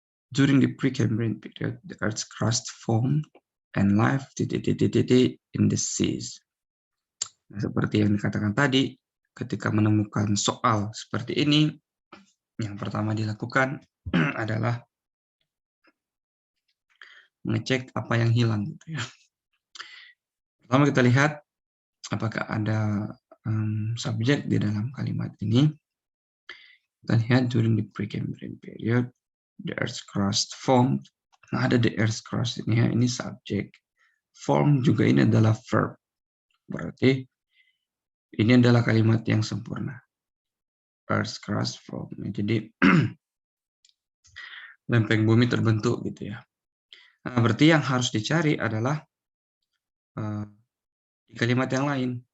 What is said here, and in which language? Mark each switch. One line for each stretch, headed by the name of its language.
English: During the Precambrian period, the Earth's crust formed and life in the seas.
Indonesian: Nah, seperti yang dikatakan tadi, ketika menemukan soal seperti ini, yang pertama dilakukan adalah mengecek apa yang hilang gitu ya. Pertama kita lihat apakah ada subjek di dalam kalimat ini. Kita lihat
English: during the Precambrian period, the Earth's crust formed.
Indonesian: Nah, ada the Earth's crust ini ya, ini subjek. Form juga ini adalah verb. Berarti ini adalah kalimat yang sempurna.
English: Earth's crust formed.
Indonesian: Jadi lempeng bumi terbentuk gitu ya. Nah, berarti yang harus dicari adalah di kalimat yang lain.